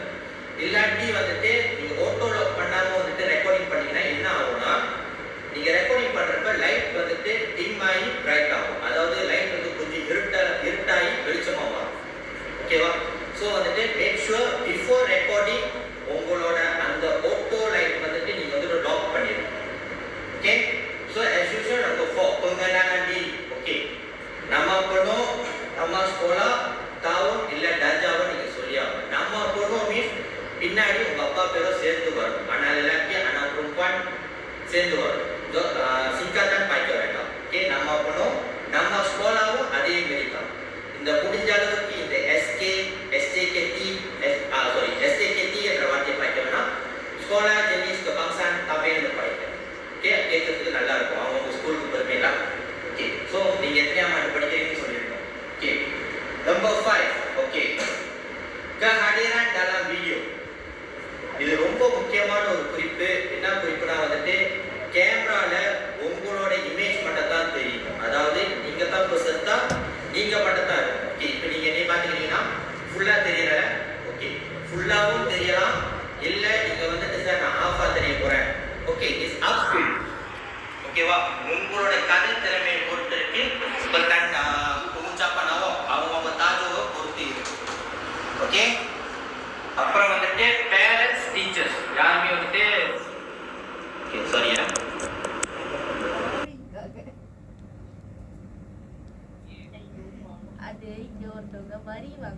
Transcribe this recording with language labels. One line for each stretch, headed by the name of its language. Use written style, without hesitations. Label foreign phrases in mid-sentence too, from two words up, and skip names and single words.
Tamil: இல்லாட்டி வந்துட்டு நீங்கள்
English: auto lock
Tamil: பண்ணாமல் வந்துட்டு ரெக்கார்டிங் பண்ணீங்கன்னா என்ன ஆகும்னா நீங்கள் ரெக்கார்டிங் பண்ணுறப்ப லைட் வந்துட்டு டிம் ஆகி பிரைட் ஆகும். அதாவது லைட் வந்து கொஞ்சம் இருட்டாகி வெளிச்சமாக வரும். ஓகேவா? ஸோ வந்துட்டு
English: make sure before recording
Tamil: உங்களோட அந்த
English: auto light
Tamil: வந்துட்டு நீங்கள் வந்துட்டு லாக் பண்ணிடணும்.
English: okay, so as usual number 4
Malay: pengenalan diri. ஓகே, nama penuh, nama sekolah, tahun இல்லை darjah
Tamil: நீங்கள் சொல்லியாகும்.
Malay: nama penuh
Tamil: means பின்னாடி உங்க அப்பா பேரும் சேர்த்து வரும். ஆனால் இல்லாட்டி ஆனால் perempuan சேர்ந்து வரும். singkatan பாய்க்க வேண்டாம். ஓகே,
Malay: nama penuh, nama sekolah
Tamil: வும் அதே மாதிரி தான். இந்த முடிஞ்ச அளவுக்கு இந்த SKT என்ற வார்த்தையை பாய்க்க வேணாம்.
Malay: sekolah jenis kebangsaan
Tamil: தமிழ்னு பாய்க்க. ஓகே, கேட்கறதுக்கு நல்லா இருக்கும். அவங்க ஸ்கூலுக்கு பெருமைலாம். ஓகே, ஸோ நீங்கள் எத்தனையாம் ஆண்டு படிக்கிறீங்கன்னு சொல்லியிருக்கோம்.
English: okay, number 5. okay,
Malay: kehadiran dalam video.
Tamil: இது ரொம்ப முக்கியமான ஒரு குறிப்பு. என்ன குறிப்புனா வந்துட்டு கேமரால உங்களோட இமேஜ் மட்டும் தான் தெரியும். அதாவது நீங்க தான் பெர்சன்ட்டா, நீங்க மட்டும் தான் இருக்கும். ஓகே, இப்போ நீங்க என்ன பாத்துக்கிட்டீங்கன்னா ஃபுல்லா தெரியல. ஓகே, ஃபுல்லாவும் தெரியலாம். இல்ல நீங்க வந்துட்டு சார் நான் ஆஃபா தெரிய போறேன். ஓகே,
English: is up to you.
Tamil: ஓகேவா? உங்களோட கதை திறமையை பொறுத்து இருக்கு.
Malay: pengucapan awam
Tamil: அவங்க தாஜோவை பொறுத்து இருக்கு. ஓகே, அப்புறம் வந்துட்டு
English: parents teachers
Tamil: யாருமே வந்துட்டு ஓகே சாரியா அது இங்க ஒருத்தவங்க வரைவாங்க.